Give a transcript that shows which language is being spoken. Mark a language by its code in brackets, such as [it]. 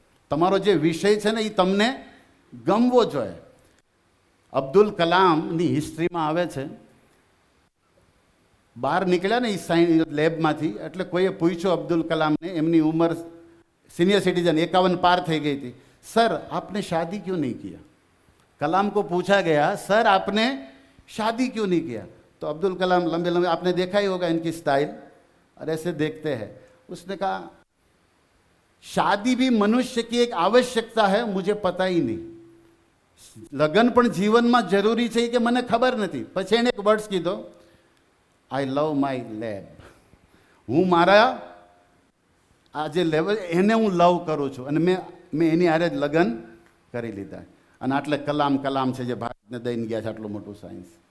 [gu] તમારો જે વિષય છે ને એ તમને ગમવો જોઈએ. અબ્દુલ કલામની હિસ્ટ્રીમાં આવે છે, બહાર નીકળ્યા ને એ સાયન્સ લેબમાંથી, એટલે કોઈએ પૂછ્યું અબ્દુલ કલામને, એમની ઉંમર [hi] सीनियर सिटीजन 51 पार [gu] થઈ [hi] गई थी, सर आपने शादी क्यों नहीं किया? कलाम को पूछा गया सर आपने शादी क्यों नहीं किया? तो अब्दुल कलाम लंबे लंबे, आपने देखा ही होगा इनकी स्टाइल, और ऐसे देखते हैं. उसने कहा शादी भी मनुष्य की एक आवश्यकता है, मुझे पता ही नहीं. [gu] લગ્ન પણ જીવનમાં જરૂરી છે કે મને ખબર નથી. પછી એને એક વર્ડ્સ કીધો, [en] I love my lab. [gu] હું મારા આ જે લેવલ એને હું લવ કરું છું, અને મેં એની હારે જ લગ્ન કરી લીધા. અને આટલે કલામ છે જે ભારતને દઈને ગયા છે આટલું મોટું સાયન્સ.